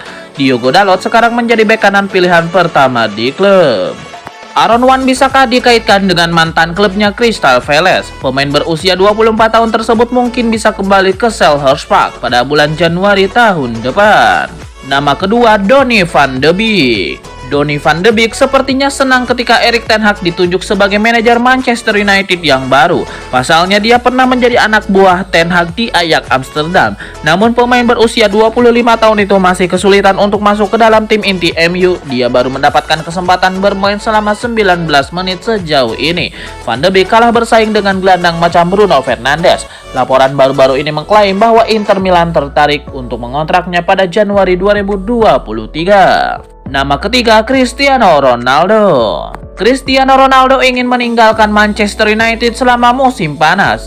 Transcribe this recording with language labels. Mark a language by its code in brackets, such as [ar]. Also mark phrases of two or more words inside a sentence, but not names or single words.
[id] Diogo Dalot sekarang menjadi bek kanan pilihan pertama di klub. Aaron Wan-Bissaka dikaitkan dengan mantan klubnya Crystal Palace. Pemain berusia 24 tahun tersebut mungkin bisa kembali ke Selhurst Park pada bulan Januari tahun depan. Nama kedua, Donny van de Beek. Donny van de Beek sepertinya senang ketika Erik ten Hag ditunjuk sebagai manajer Manchester United yang baru. Pasalnya dia pernah menjadi anak buah ten Hag di Ajax Amsterdam. Namun pemain berusia 25 tahun itu masih kesulitan untuk masuk ke dalam tim inti MU. Dia baru mendapatkan kesempatan bermain selama 19 menit sejauh ini. Van de Beek kalah bersaing dengan gelandang macam Bruno Fernandes. Laporan baru-baru ini mengklaim bahwa Inter Milan tertarik untuk mengontraknya pada Januari 2023. Nama ketiga, Cristiano Ronaldo. Cristiano Ronaldo ingin meninggalkan Manchester United selama musim panas.